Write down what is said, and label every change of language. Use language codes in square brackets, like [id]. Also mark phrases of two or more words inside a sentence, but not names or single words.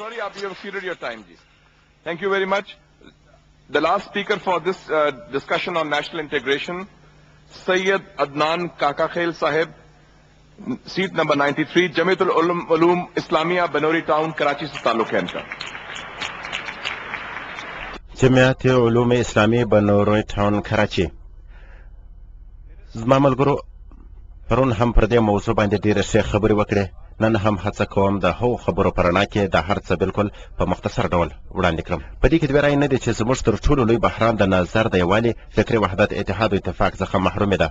[en] आप you have exceeded your time, ji. Thank you very much. The last speaker for this discussion on national integration, Sayyid Adnan Kakakhail Sahib, seat number 93, Jamiatul Ulum Islamia, Banori Town, [ur] Karachi سے تعلق ہے ان کا. [ps] جمعیت علوم اسلامی بنوري ټاون کراچي. زما ملګرو پرون هم پر دې موضوع باندې ډېرې ښې خبرې وکړې. نن هم هڅه کوم د هغو خبرو په رڼا کې د هر څه بالکل په مختصر ډول وړاندې کړم. په دې کې دوې رایې نه دي چې زموږ تر ټولو لوی بحران د نظر د یووالي، فکري وحدت، اتحاد او اتفاق څخه محرومي ده.